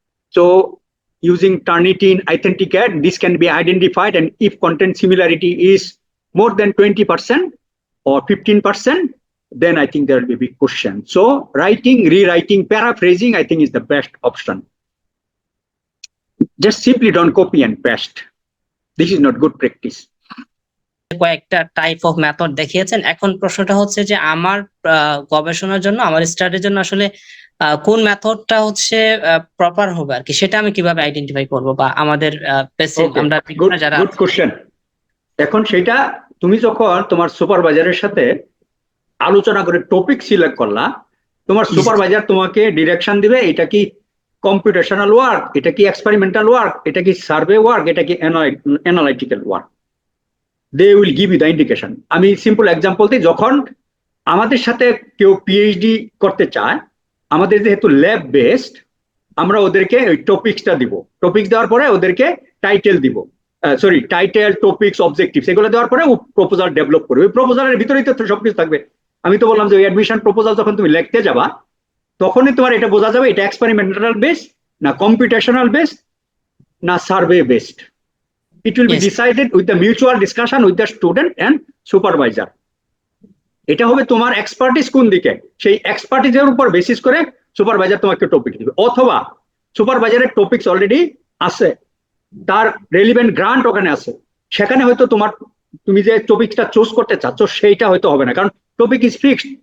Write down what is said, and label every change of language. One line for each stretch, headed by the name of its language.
English: So using Turnitin Authenticate, this can be identified, and if content similarity is more than 20% or 15%, then I think there will be a big question. So writing, rewriting, paraphrasing, I think is the best option. Just simply don't copy and paste. This is not good practice.
Bangla: কয়েকটা type of method দেখিয়েছেন। এখন প্রশ্নটা হচ্ছে যে আমার গবেষণার জন্য, আমার স্টাডির জন্য আসলে কোন মেথডটা হচ্ছে প্রপার হবে আর কি, সেটা আমি কিভাবে আইডেন্টিফাই করব, বা আমাদের আমরা যারা
English: Good question.
Bangla: এখন সেটা তুমি যখন তোমার সুপারভাইজারের সাথে আলোচনা করে টপিক সিলেক্ট করলা, তোমার সুপারভাইজার তোমাকে ডিরেকশন দিবে, এটা কি কম্পিউটেশনাল ওয়ার্ক, এটা কি এক্সপেরিমেন্টাল ওয়ার্ক, এটা কি সার্ভে ওয়ার্ক, এটা কি analytical work.
English: They will give you the indication.
Bangla: আমি সিম্পল এক্সাম্পল দিই, যখন আমাদের সাথে কেউ পিএইচডি করতে চায়, আমাদের যেহেতু ল্যাব বেসড, আমরা ওদেরকে ওই টপিক্সটা দিব। টপিক্স দেওয়ার পরে ওদেরকে টাইটেল দিব, টাইটেল, টপিক্স, অবজেক্টিভস, এগুলো দেওয়ার পরে প্রপোজাল ডেভেলপ করবে। ওই প্রপোজালের ভিতরেই তো সবকিছু থাকবে। আমি তো বললাম যে ওই অ্যাডমিশন প্রপোজাল যখন তুমি লিখতে যাবা, তখনই তোমার এটা বোঝা যাবে এটা এক্সপেরিমেন্টাল বেসড না কম্পিউটেশনাল বেসড না survey based.
English: It will be decided with the mutual discussion with the student and supervisor.
Bangla: এটা হবে তোমার এক্সপার্টিস কোন দিকে, সেই এক্সপার্টিসের উপর বেসিস করে সুপারভাইজার তোমাকে টপিক দিবে। অথবা সুপারভাইজারের টপিকস অলরেডি আছে, তার রেলিভেন্ট গ্রান্ট ওখানে আছে, সেখানে হয়তো তুমি যে টপিকটা চুজ করতে চাচ্ছ সেইটা হয়তো হবে না, কারণ
English: Topic is fixed.